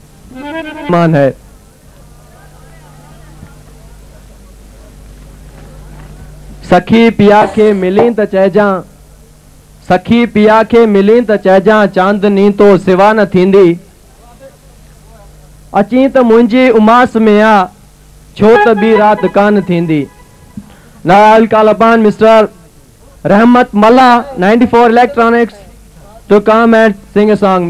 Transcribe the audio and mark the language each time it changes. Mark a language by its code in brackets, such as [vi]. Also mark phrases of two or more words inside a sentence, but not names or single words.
[hi] मान है। [sd] सखी पिया के मिली त चइजां, सखी पिया के मिली त चइजां चांदनी तो सिवा न थींदी। अची त मुंहिंजी उमास में आ, छो त ॿी रात कान थींदी। [en] Now I'll call upon Mr. Rahmat Malla, 94 Electronics, to come and sing a song.